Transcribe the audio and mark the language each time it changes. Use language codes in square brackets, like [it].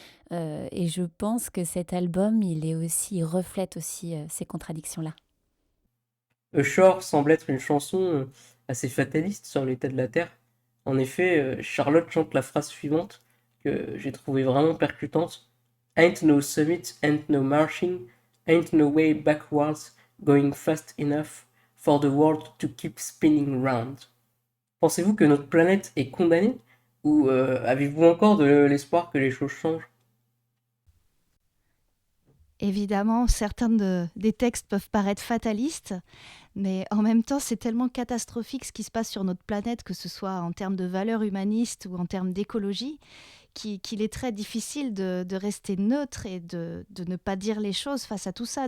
[fr] Et je pense que cet album, il reflète aussi ces contradictions-là. A Shore semble être une chanson assez fataliste sur l'état de la Terre. En effet, Charlotte chante la phrase suivante que j'ai trouvée vraiment percutante. [en] Ain't no summit, ain't no marching, ain't no way backwards, going fast enough for the world to keep spinning round. [fr] Pensez-vous que notre planète est condamnée ou avez-vous encore de l'espoir que les choses changent? Évidemment, certains des textes peuvent paraître fatalistes, mais en même temps, c'est tellement catastrophique ce qui se passe sur notre planète, que ce soit en termes de valeurs humanistes ou en termes d'écologie, qu'il est très difficile de rester neutre et de ne pas dire les choses face à tout ça.